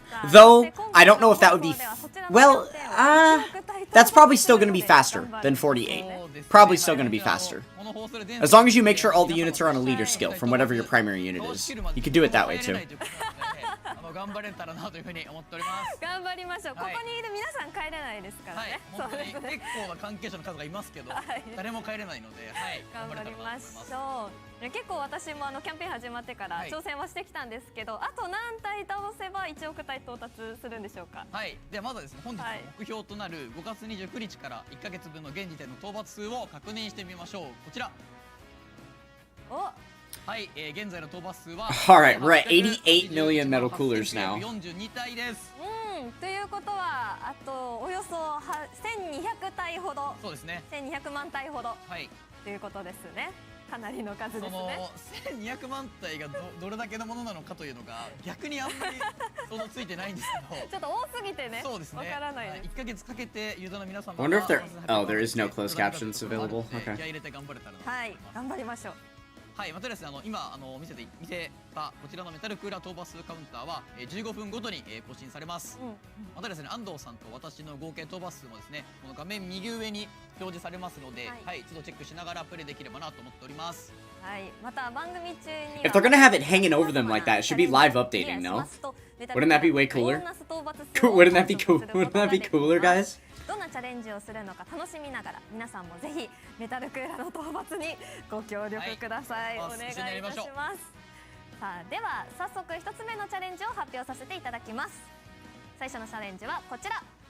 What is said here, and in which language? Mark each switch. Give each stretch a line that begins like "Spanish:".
English: Though, I don't know if that would be... Well, that's probably still going to be faster than 48. Probably still going to be faster. As long as you make sure all the units are on a leader skill from whatever your primary unit is. You can do it that way too.
Japanese: 頑張れたらなというふうに思っております。頑張りましょう。ここにいる皆さん帰れないですからね。本当に結構な関係者の方がいますけど、誰も帰れないので、はい、頑張りましょう。結構私もキャンペーン始まってから挑戦はしてきたんですけど、あと何体倒せば1億体到達するんでしょうか。はい。ではまずはですね、本日の目標となる5月29日から1ヶ月分の現時点の討伐数を確認してみましょう。こちら。お。Alright,
English: we're at 88 million metal coolers now.
Japanese: ということは、あとおよそ1200体ほど、そうですね。 1200万体ほど、はい、ということですね。かなりの数ですね。その1200万体がどれだけのものなのかというのが逆にあんまり想像ついてないんですけど、ちょっと多すぎてね、そうですね。わからないです。1ヶ月かけてユーザーの皆さんも
English: wonder if there is no closed captions available. Okay.
Japanese: はい、頑張りましょう。はい、またですね、今見せたこちらのメタルクーラー討伐数カウンターは15分ごとに更新されます。またですね、安藤さんと私の合計討伐数もですね、この画面右上に表示されますので、はい、一度チェックしながらプレイできればなと思っております。はい、また番組中に
English: If they're gonna have it hanging over them like that, it should be live updating, no? Wouldn't that be way cooler? Wouldn't that be cool? Wouldn't that be cooler, guys?
Japanese: どんなチャレンジをするのか楽しみながら皆さんもぜひメタルクーラーの討伐にご協力ください。お願いいたします。さあでは早速1つ目のチャレンジを発表させていただきます。最初のチャレンジはこちら。